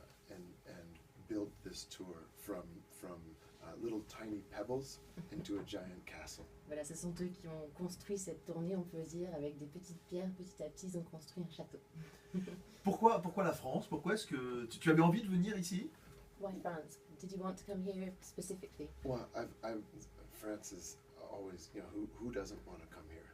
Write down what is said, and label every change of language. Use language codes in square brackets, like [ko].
[en] And built this tour from little tiny pebbles into a giant castle. [fr] Voilà, ce sont eux qui ont construit cette tournée, on peut dire, avec des petites pierres, petit à petit, ils ont construit un château. Pourquoi la France? Pourquoi est-ce que tu avais envie de venir ici? [en] Why France? Did you want to come here specifically? Well, France is always, who doesn't want to come here?